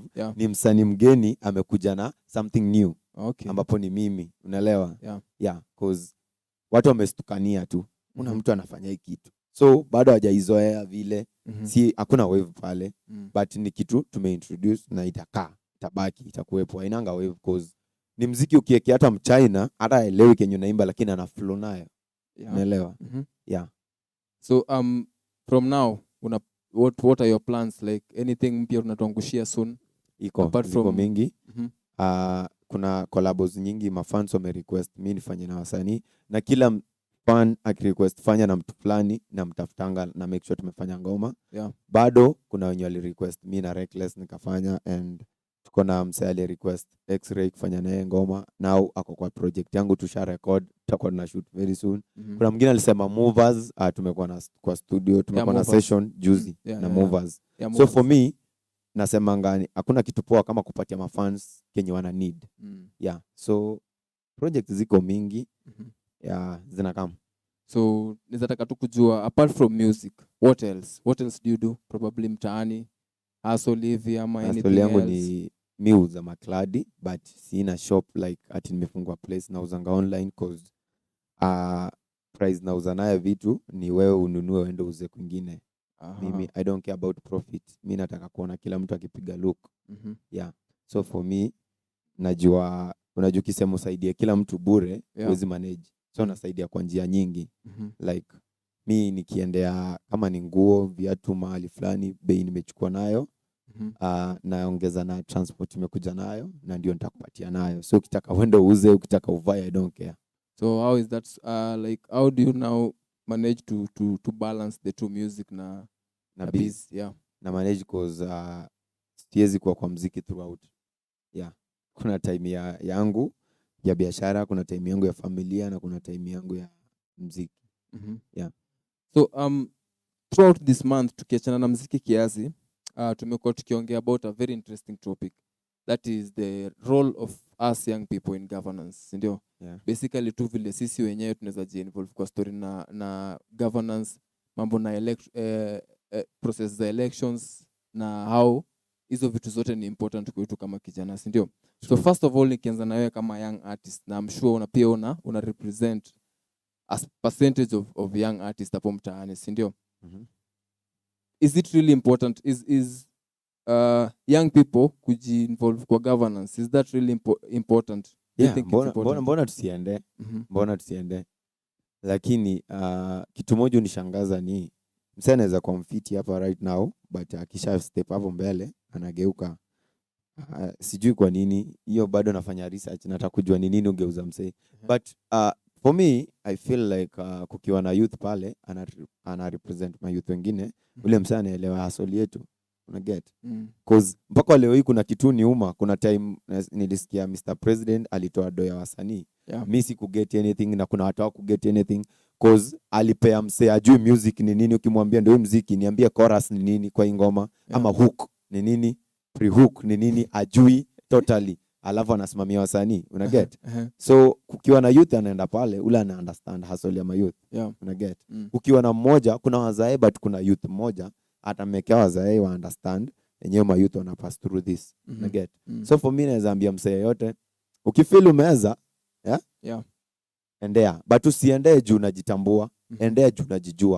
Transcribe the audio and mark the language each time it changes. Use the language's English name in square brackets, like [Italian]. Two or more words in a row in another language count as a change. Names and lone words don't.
[Swahili] Ni msanii mgeni amekuja na [English] something new. [Swahili] Ambapo ni mimi, unaelewa? Cause watu wamestukania tu. Una mtu anafanya hii kitu. So bado hajaizoea vile. Si hakuna wave pale, but ni kitu tumeintroduce na itabaki, itakuwepo. Hainanga wave, cause ni muziki ukiwekea hata mchina hata haelewi kenye unaimba, lakini ana flow nayo. Unaelewa? [English] So from now what are your plans, like anything [Swahili] mpya unatuangushia [English] soon? [Swahili] Iko mingi. Kuna collabos nyingi mafans wame request mimi nifanye na wasanii, na kila fan akirequest fanya na mtu fulani na mtafutanga na [English] make sure [Swahili] tumefanya ngoma. Bado kuna wenye wali request mimi na Reckless nikafanya, and tuko na msee ali request X-Ray kufanya naye ngoma. Now ako kwa project yangu, tusha record, tutakuwa na shoot [English] very soon. [Swahili] Kuna mwingine alisema Movers, tumekuwa kwa studio, tumekuwa na session juzi na Movers. [English] So for me [Swahili] nasema ngani, hakuna kitu poa kama kupatia mafans kenye wana need. So project ziko mingi, zinakam. [English] So [Swahili] nizataka tu kujua [English] apart from music, what else do you do? [Swahili] Probably mtaani, hustle hivi ama [English] anything else? [Swahili] Yangu ni miuza makladi, but sina shop like ati nimefungwa place na uzanga online, cause price na uza nayo vitu ni wewe ununue uende uze kwingine. [English] Mimi I don't care about profit. [Swahili] Mimi nataka kuona kila mtu akipiga look. [English] Yeah. So for me, [Swahili] unajua kisema usaidie kila mtu bure, huwezi manage. So nasaidia kwa njia nyingi. Like mi nikiendea kama ni nguo, viatu mahali fulani, bei nimechukua nayo, naongeza na transport nimekuja nayo, na ndio nitakupatia nayo. So ukitaka uende uuze, ukitaka uvae, [English] I don't care. So how is that like how do you now manage to balance the two, music na biz? Yeah. [Swahili] Na manage cause siwezi kuwa kwa muziki throughout. Yeah. Kuna time yangu ya biashara, kuna time yangu ya familia, na kuna time yangu ya muziki. [English] Yeah. So throughout this month [Swahili] tukiachana na muziki kiasi, tumekuwa tukiongea [English] about a very interesting topic, that is the role of us young people in governance, ndio? Yeah. [Swahili] Basically tu vile sisi wenyewe tunaweza ji-involve kwa story na governance, mambo na process za elections, na how hizo vitu zote ni important kwetu kama kijana, si ndio? So first of all, nikianza na wewe kama [English] young artist, [Swahili] na [English] I'm sure [Swahili] pia una represent [English] as percentage of young artists [Swahili] hapo mtaani, si ndio? [English] Is it really important? Is young people [Swahili] kuji-involve kwa [English] governance, is that really important? Yeah, [Swahili] mbona tusiende? Mbona tusiende? Lakini kitu moja unishangaza ni msee anaweza kuwa mfiti hapa [English] right now, [Swahili] but akisha step hapo mbele anageuka. Sijui kwa nini, hiyo bado nafanya research, nataka kujua ni nini ungeuza msee. [English] But for me, I feel like [Swahili] kukiwa na youth pale, ana represent [English] my youth [Swahili] wengine, ule msee anaelewa hustle yetu. Una get? Cause mpaka leo hii kuna kitu niuma, kuna time nilisikia Mr. President alitoa doya wasanii. Mimi sikuget anything, na kuna watu wa kuget anything, cause alipea msee ajui music ni nini. Ukimwambia ndio muziki, niambie chorus ni nini kwa ngoma, ama hook ni nini, pre-hook ni nini, ajui totally. Alafu anasimamia wasanii, una get? So kukiwa na youth anaenda pale, ule ana understand hustle ya [English] my youth. [Swahili] Una get? Ukiwa na mmoja, kuna wazae, but kuna youth mmoja atamekea wazae wa understand yenyewe [English] my youth [Swahili] wana [English] pass through this. [Swahili] Una get? So [English] for me [Swahili] naweza ambia msee yote, ukifeel umeweza, endea, but usiendee juu unajitambua. Endea juu unajijua.